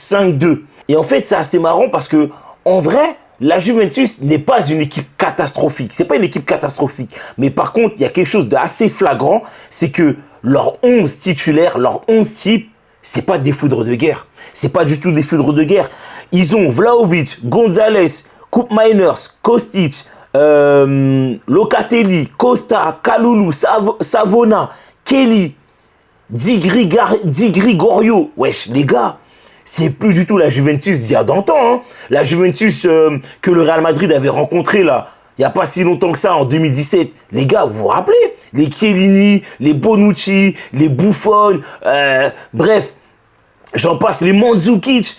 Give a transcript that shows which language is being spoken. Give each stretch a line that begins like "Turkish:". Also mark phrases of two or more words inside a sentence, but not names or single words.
French: Et en fait, c'est assez marrant parce que, en vrai, la Juventus n'est pas une équipe catastrophique. C'est pas une équipe catastrophique. Mais par contre, il y a quelque chose d'assez flagrant, c'est que leurs 11 titulaires, leurs 11 types, c'est pas des foudres de guerre. C'est pas du tout des foudres de guerre. Ils ont Vlahovic, Gonzalez, Koop Miners, Kostic, Locatelli, Costa, Kalulu, Savona, Kelly, Di Gregorio. Wesh, les gars, c'est plus du tout la Juventus d'il y a d'antan. Hein. La Juventus que le Real Madrid avait rencontrée là, il n'y a pas si longtemps que ça, en 2017. Les gars, vous vous rappelez? Les Chiellini, les Bonucci, les Buffon, bref, j'en passe, les Mandzukic.